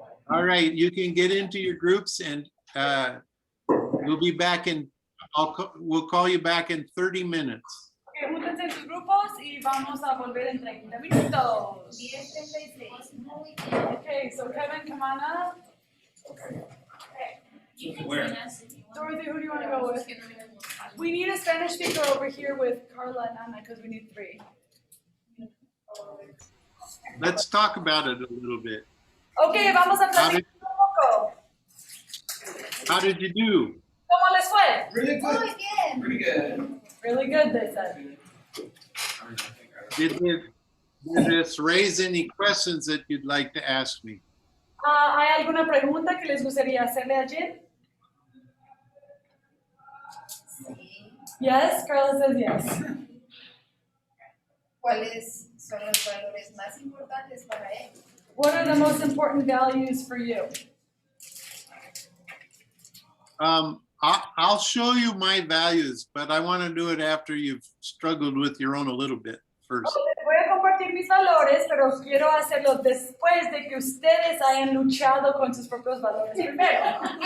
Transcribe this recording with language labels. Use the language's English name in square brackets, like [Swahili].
[English] All right, you can get into your groups and we'll be back we'll call you back in 30 minutes. [Spanish] Okay, júntense en sus grupos y vamos a volver en 30 minutos. [English] 10:36. Okay, so Kevin, come on up. Okay. Where? Dorothy, who do you want to go with? We need a Spanish speaker over here with Carla and Ana because we need 3. Let's talk about it a little bit. [Spanish] Okay, vamos a [English] How [Spanish] platicar [English] did, [Spanish] un poco. [English] how did you do? [Spanish] ¿Cómo les fue? [English] Really good. [Spanish] Muy bien. [English] Pretty good. Really good, they said. Did this raise any questions that you'd like to ask me? [Spanish] ¿Hay alguna pregunta que les gustaría hacerle a Jen? Sí. [English] Yes, Carla says yes. [Spanish] ¿Cuáles son los valores más importantes para él? [English] What are the most important values for you? I'll show you my values, but I want to do it after you've struggled with your own a little bit first. [Spanish] Les voy a compartir mis valores, pero quiero hacerlo después de que ustedes hayan luchado con sus propios valores primero.